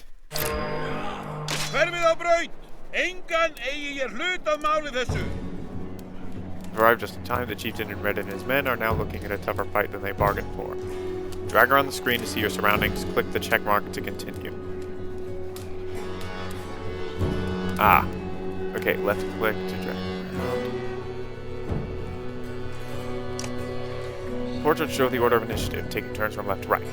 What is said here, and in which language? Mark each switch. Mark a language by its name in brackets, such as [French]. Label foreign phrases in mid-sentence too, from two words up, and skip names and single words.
[Icelandic] Hverfið á braut! Engan eigi ég hlut að máli þessu! [English] Arrived just in time, the chieftain and Red and his men are now looking at a tougher fight than they bargained for. Drag around the screen to see your surroundings, click the check mark to continue. Ah. Okay, left click to drag around. Portraits show the order of initiative, taking turns from left to right.